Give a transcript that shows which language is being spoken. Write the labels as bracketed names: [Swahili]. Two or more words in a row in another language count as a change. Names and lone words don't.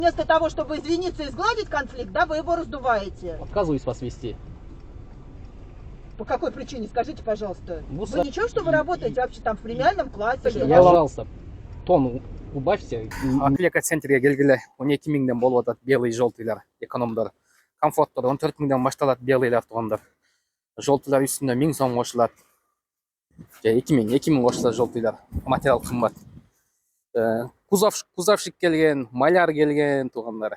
[Russian] Вместо того, чтобы извиниться и сгладить конфликт, да, вы его раздуваете. Отказываюсь вас вести. По какой причине, скажите, пожалуйста? Вы Вы ничего, что вы работаете вообще там в премиальном классе? Пожалуйста, тон убавьте. [Kyrgyz] Атлека центрге келгиле 12 миңден болуп атат [Russian] белый желтыйлар, [Kyrgyz] экономдор. Комфорттор 14 миңден башталат белыйлар туугандар. Желтыйлар үстүнө 1000 сом кошулат. Же 2000 кошулат желтыйлар. Материал кымбат. Кузовщик келген, маляр келген туугандар.